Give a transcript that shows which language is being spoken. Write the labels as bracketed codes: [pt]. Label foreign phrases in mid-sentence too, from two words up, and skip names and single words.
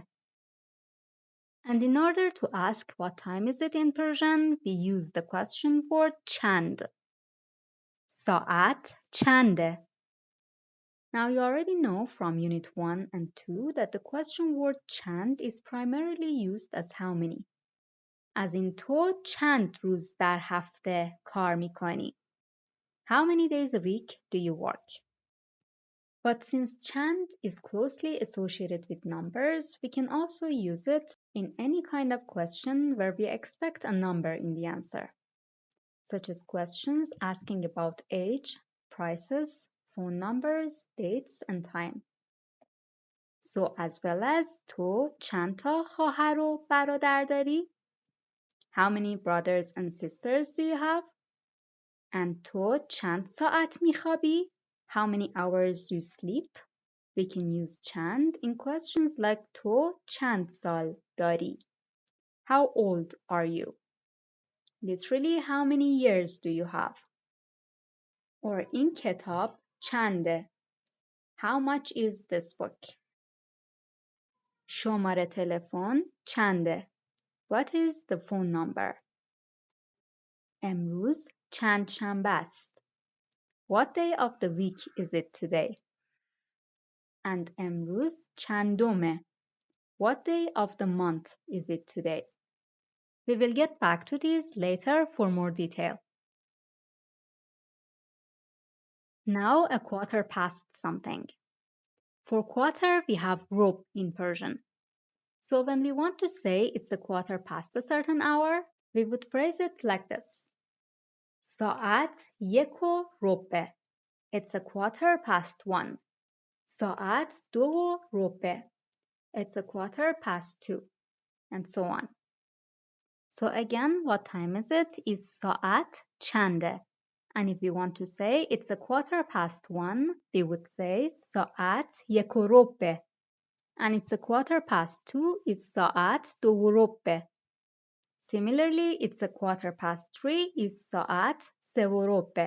[en] And in order to ask what time is it in Persian, we use the question word chand. [fa] ساعت چنده. [en] Now you already know from unit 1 and 2 that the question word chand is primarily used as how many. [fa] از این تو چند روز در هفته کار میکنی؟ [en] How many days a week do you work? But since chand is closely associated with numbers, we can also use it in any kind of question where we expect a number in the answer, such as questions asking about age, prices, phone numbers, dates, and time. So as well as [fa] تو چند تا خواهر و برادر داری؟ [en] How many brothers and sisters do you have? And [fa] تو چند ساعت میخوابی? [en] How many hours do you sleep? We can use chand in questions like [fa] تو چند سال داری? [en] How old are you? Literally, how many years do you have? Or [fa] این کتاب چنده? [en] How much is this book? [fa] شماره تلفن چنده? [en] What is the phone number? [fa] امروز چند شنبه است؟ [en] What day of the week is it today? And [fa] امروز چندمه? [en] What day of the month is it today? We will get back to these later for more detail. Now a quarter past something. For quarter, we have rub in Persian. So when we want to say it's a quarter past a certain hour, we would phrase it like this. [fa] ساعت 1:15. [en] It's a quarter past 1. ساعت 2:15. It's a quarter past 2. And so on. So again, what time is it? Is [fa] ساعت چنده? [en] And if we want to say it's a quarter past 1, we would say ساعت 1:15. And it's a quarter past 2 is ساعت 2:15. Similarly, it's a quarter past 3 is ساعت 3:15.